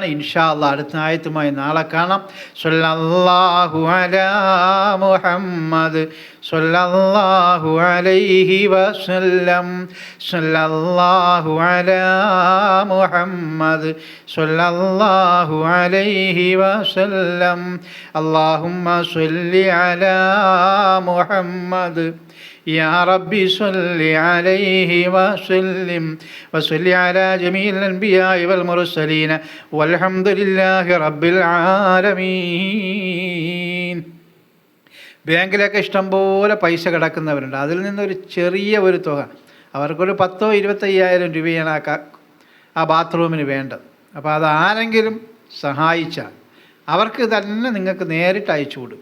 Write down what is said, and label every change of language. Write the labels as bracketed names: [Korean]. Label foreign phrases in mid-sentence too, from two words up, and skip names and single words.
[Arabic] إن شاء الله [Malayalam] അടുത്ത ആയത്തുമായി നാളെ കാണാം. [Arabic] صلى الله على محمد صلى الله عليه وسلم. صلى الله على محمد صلى الله عليه وسلم. اللهم صل على محمد يا ربي صل عليه وسلم وصل على جميع الأنبياء والمرسلين والحمد لله رب العالمين. [Malayalam] ബാങ്കിലൊക്കെ ഇഷ്ടംപോലെ പൈസ കിടക്കുന്നവരുണ്ട്. അതിൽ നിന്നൊരു ചെറിയ ഒരു തുക, അവർക്കൊരു 10,000-25,000 രൂപയാണ് ആ ബാത്റൂമിന് വേണ്ടത്. അപ്പോൾ അത് ആരെങ്കിലും സഹായിച്ചാൽ അവർക്ക് തന്നെ നിങ്ങൾക്ക് നേരിട്ട് അയച്ചു കൊടുക്കാം.